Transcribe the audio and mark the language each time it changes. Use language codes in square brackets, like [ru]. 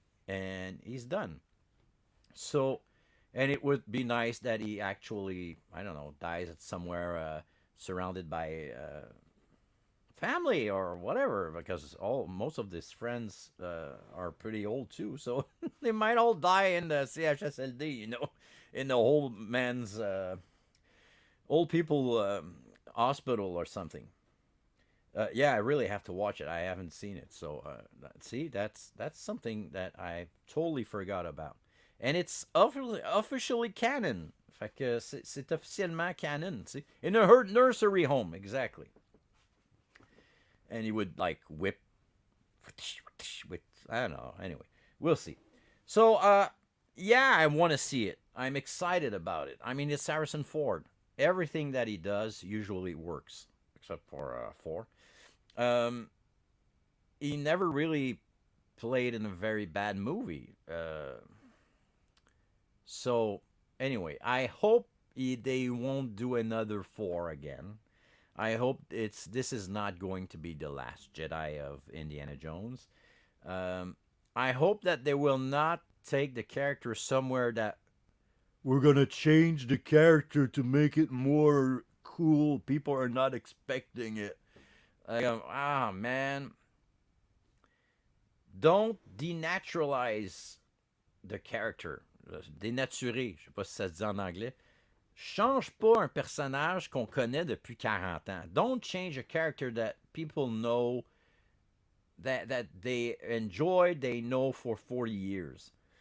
[en] and he's done. So, and it would be nice that he actually, I don't know, dies at somewhere surrounded by family or whatever, because all most of his friends are pretty old too, so they might all die in the CHSLD, in the old man's old people hospital or something. Yeah, I really have to watch it. I haven't seen it, so see, that's something that I totally forgot about, and it's officially canon. [fr] Fait que c'est officiellement canon. [en] See, in a nursery home, exactly. And he would like whip with, I don't know. Anyway, we'll see. So yeah, I want to see it. I'm excited about it. I mean, it's Harrison Ford. Everything that he does usually works, except for 4. He never really played in a very bad movie. So anyway, I hope they won't do another 4 again. I hope this is not going to be the last Jedi of Indiana Jones. I hope that they will not take the character somewhere that we're gonna change the character to make it more cool. People are not expecting it. Man, don't denaturalize the character. [fr] Dénaturer, je sais pas si ça se dit en anglais. Change pas un personnage qu'on connaît depuis 40 ans. [en] Don't change a character that people know, that they enjoy, they know for 40 years.